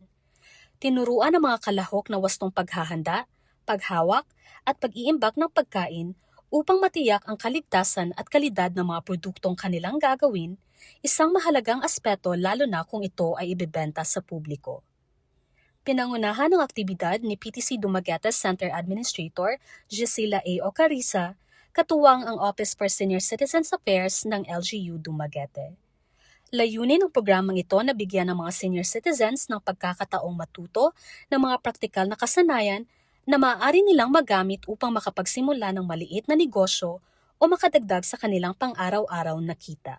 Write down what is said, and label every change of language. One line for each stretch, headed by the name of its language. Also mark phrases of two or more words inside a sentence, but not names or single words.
Filipino: Tinuruan ang mga kalahok na wastong paghahanda, paghawak at pag-iimbak ng pagkain upang matiyak ang kaligtasan at kalidad ng mga produktong kanilang gagawin, isang mahalagang aspeto lalo na kung ito ay ibebenta sa publiko. Pinangunahan ng aktibidad ni PTC Dumaguete Center Administrator Gisela A. Ocarisa, katuwang ang Office for Senior Citizens Affairs ng LGU Dumaguete. Layunin ng programang ito na bigyan ng mga senior citizens ng pagkakataong matuto ng mga praktikal na kasanayan na maaari nilang magamit upang makapagsimula ng maliit na negosyo o makadagdag sa kanilang pang-araw-araw na kita.